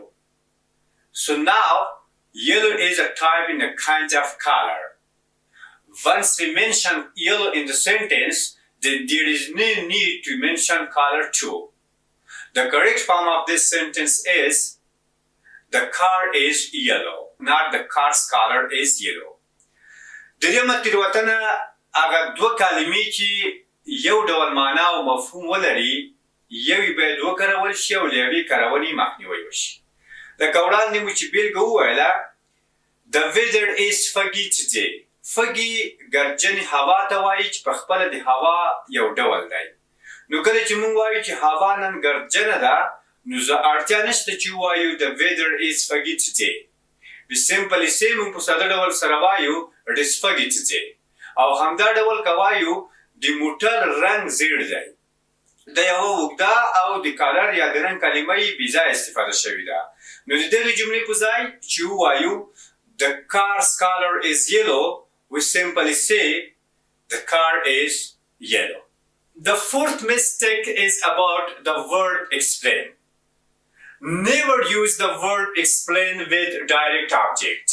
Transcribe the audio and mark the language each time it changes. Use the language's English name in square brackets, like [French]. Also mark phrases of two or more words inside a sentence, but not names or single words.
[English] So now, yellow is a type in a kind of color. Once we mention yellow in the sentence, then there is no need to mention color too. The correct form of this sentence is, the car is yellow, not the car's color is yellow. [Pashto] درېیمه تېروتنه هغه دوه کلمې چې یو ډول معنا او مفهوم ولري یوې باید وکارول شي او له یوې کارونې مخنیوی وشي. لکه وړاندې مو چې بېلګه وویله [English] The weather is foggy today. [Pashto] foggy ګردجنې هوا ته وایي چې پخپله د هوا یو ډول دی. نو کله چې موږ وایو چې هوا نن ګردجنه ده نو زه اړتیا نشته چې ووایو [English] The weather is foggy today. We simply say [Pashto] موږ په ساده ډول سره وایو [English] It is foggy today. [Pashto] او همدا ډول که وایو د موټر رنګ زیړ دی. دا یوه اوږده او د کالر یا د رنګ کلمه یې بې ځایه استفاده شوې ده. نو د دغې جملې په ځای چې ووایو [English] The car's color is yellow, we simply say the car is yellow. The fourth mistake is about the verb explain. Never use the verb explain with direct object.